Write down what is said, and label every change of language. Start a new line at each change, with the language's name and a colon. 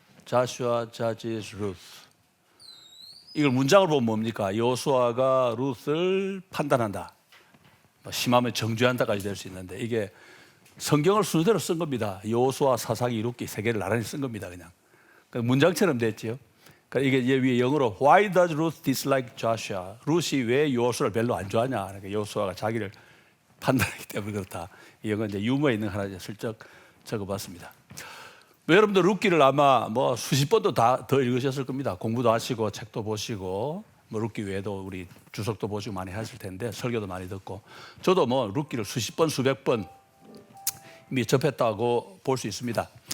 English: Joshua judges Ruth.
Korean: 이걸 문장을 보면 뭡니까? 여호수아가 룻을 판단한다. 심하면 정죄한다까지 될 수 있는데 이게 성경을 순서대로 쓴 겁니다. 여호수아, 사사기, 룻기 세 개를 나란히 쓴 겁니다. 그냥 문장처럼 됐지요. 그러니까 이게 위에 영어로 Why does Ruth dislike Joshua? 룻이 왜 여호수아를 별로 안 좋아하냐? 그러니까 여호수아가 자기를 판단하기 때문에 그렇다. 이건 이제 유머에 있는 하나 슬쩍 적어봤습니다. 여러분들 룻기를 아마 뭐 수십 번도 더 읽으셨을 겁니다. 공부도 하시고 책도 보시고 뭐 룻기 외에도 우리 주석도 보시고 많이 하실 텐데 설교도 많이 듣고 저도 뭐 룻기를 수십 번 수백 번 이미 접했다고 볼 수 있습니다.